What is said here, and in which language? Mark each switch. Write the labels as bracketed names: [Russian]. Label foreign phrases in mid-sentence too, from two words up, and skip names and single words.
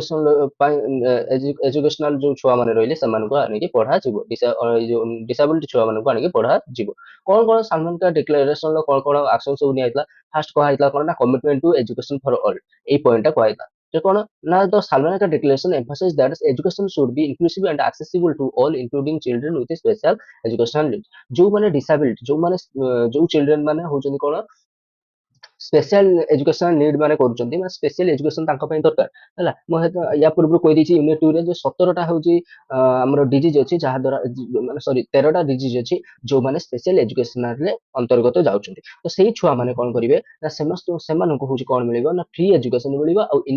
[Odia] ଏଜୁକେସନାଲ ଯୋଉ ଛୁଆ ମାନେ ରହିଲେ ସେମାନଙ୍କୁ ଆଣିକି ପଢାଯିବ ଏଇ ଯୋଉ ଡିସାବିଲିଟି ଛୁଆ ମାନଙ୍କୁ ଆଣିକି ପଢାଯିବ କଣ କଣ ସାଲମାନକା ଡିକ୍ଲାରେସନ ର କଣ କଣ ଆକ୍ସନ ସବୁ ନିଆଯାଇଥିଲା ଫାର୍ଷ୍ଟ କୁହାଯାଇଥିଲା କଣ ନା କମିଟମେଣ୍ଟ [English] to education for all [Odia] ଏଇ ପଏଣ୍ଟ ଟା କୁହାଯାଇଥିଲା ଯେ କଣ ନା [English] the Salamanca Declaration emphasizes that education should be inclusive and accessible to all including children with special educational needs [Odia] ଯୋଉମାନେ ଡିସାବିଲିଟି ଯୋଉମାନେ ଯୋଉ ଚିଲଡ୍ରେନ ମାନେ ହଉଛନ୍ତି କଣ [English] special educational need [Odia] ମାନେ କରୁଛନ୍ତି ମାନେ [English] special education [Odia] ତାଙ୍କ ପାଇଁ ଦରକାର ହେଲା ମୁଁ ୟା ପୂର୍ବରୁ କହିଦେଇଛି ୟୁନିଟ୍ 2 ରେ ଯେ 17ଟା ହଉଛି ଆମର ଡିଜିଜ ଅଛି ଯାହା ଦ୍ୱାରା ମାନେ ସରି 13ଟା ଡିଜିଜ ଅଛି ଯୋଉମାନେ [English] special educational [Odia] ଅନ୍ତର୍ଗତ ଯାଉଛନ୍ତି ତ ସେଇ ଛୁଆ ମାନେ କଣ କରିବେ ନା ସେମାନଙ୍କୁ ହଉଛି କଣ ମିଳିବ ନା [English] free education [Odia] ମିଳିବ ଆଉ